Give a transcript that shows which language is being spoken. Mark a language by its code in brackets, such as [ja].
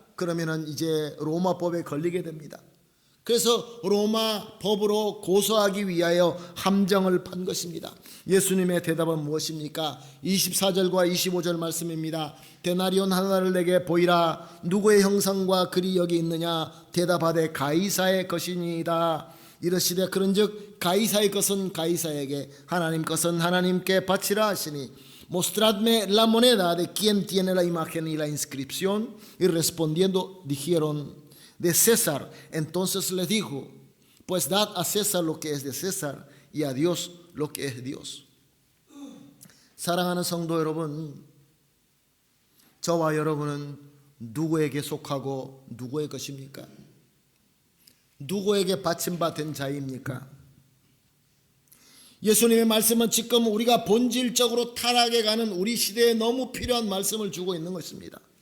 [ko] 그러면은 이제 로마법에 걸리게 됩니다. 그래서 로마 법으로 고소하기 위하여 함정을 판 것입니다. 예수님의 대답은 무엇입니까? 24절과 25절 말씀입니다. 데나리온 하나를 내게 보이라. 누구의 형상과 글이 여기 있느냐? 대답하되 가이사의 것이니이다. 이르시되 그런즉 가이사의 것은 가이사에게, 하나님 것은 하나님께 바치라 하시니, [es] mostradme la moneda de quien tiene la imagen y la inscripción. Y respondiendo dijeron, de César. Entonces les dijo, pues dad a César lo que es de César y a Dios lo que es Dios. [ko] 사랑하는 성도 여러분, 저와 여러분은 누구에게 속하고 누구의 것입니까? 누구에게 받침받은 자입니까? 예수님의 말씀은 지금 우리가 본질적으로 타락해 가는 우리 시대에 너무 필요한 말씀을 주고 있는 것입니다.